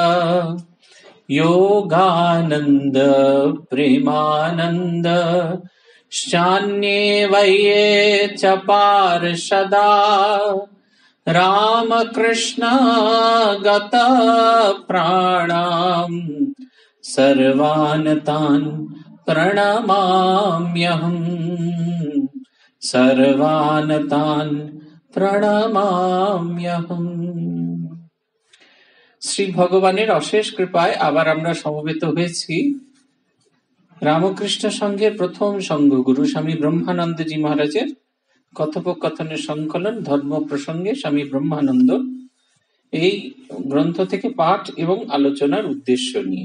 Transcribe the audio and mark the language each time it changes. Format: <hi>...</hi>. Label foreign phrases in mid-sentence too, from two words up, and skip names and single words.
<sa>योगानन्द प्रेमानन्द शान्ये वये च पार्षदा रामकृष्ण गत प्राणां सर्वान् तान् प्रणमाम्यहम्। सर्वान् तान् प्रणमाम्यहम्।</sa> <bn>শ্রী ভগবানের অশেষ কৃপায় আবার আমরা সমবেত হয়েছি রামকৃষ্ণ সংঘের প্রথম সংঘ গুরু স্বামী ব্রহ্মানন্দজি মহারাজের কথোপকথনের সংকলন ধর্ম প্রসঙ্গে স্বামী ব্রহ্মানন্দ এই গ্রন্থ থেকে পাঠ এবং আলোচনার উদ্দেশ্য নিয়ে।</bn>